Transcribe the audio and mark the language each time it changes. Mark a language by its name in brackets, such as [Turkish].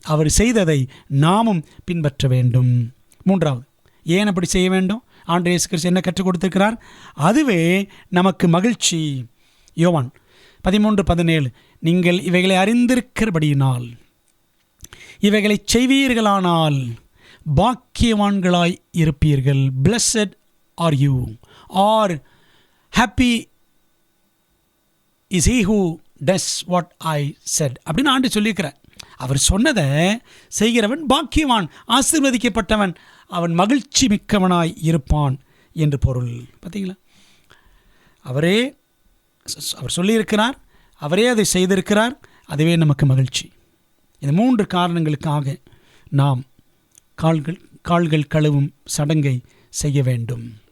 [Tamil] அவர் செய்ததை நாமும் பின்பற்ற வேண்டும். 3வது, ஏன் அப்படி செய்ய வேண்டும்? ஆண்டவர் இயேசு கிறிஸ்து என்ன கற்றுக் கொடுத்திருக்கிறார்? அதுவே நமக்கு மகிழ்ச்சி. யோவான் 13:17 நீங்கள் இவைகளை அறிந்திருக்கிறபடியினால் இவைகளை செய்வீர்களானால் பாக்கியவான்களாய் இருப்பீர்கள். [English] blessed are you, or happy is he who does what I said [Tamil] அப்படின்னு ஆண்டு சொல்லியிருக்கிறார். அவர் சொன்னதை செய்கிறவன் பாக்கியவான், ஆசீர்வதிக்கப்பட்டவன், அவன் மகிழ்ச்சி மிக்கவனாய் இருப்பான் என்று பொருள். பார்த்தீங்களா? அவர் சொல்லியிருக்கிறார், அவரே அதை செய்திருக்கிறார், அதுவே நமக்கு மகிழ்ச்சி. இந்த 3 காரணங்களுக்காக நாம் கால்கள் கழுவும் சடங்கை செய்ய வேண்டும்.